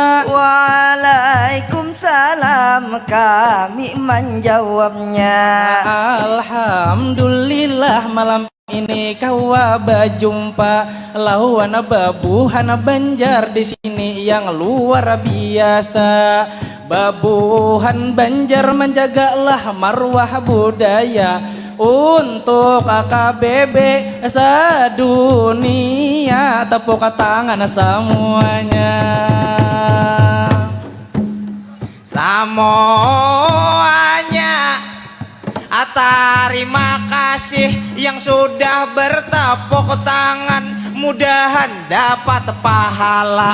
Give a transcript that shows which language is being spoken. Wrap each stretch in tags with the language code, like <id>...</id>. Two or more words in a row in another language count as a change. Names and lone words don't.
<id>Waalaikumsalam, kami menjawabnya.</id> <bjn>Alhamdulillah malam ini kau berjumpa lawan babuhan Banjar di sini yang luar biasa. Babuhan Banjar menjagalah marwah budaya untuk KKBB sedunia.</bjn> <id>Tepuk tangan semuanya. Semuanya terima kasih yang sudah bertepuk tangan, mudahan dapat pahala.</id>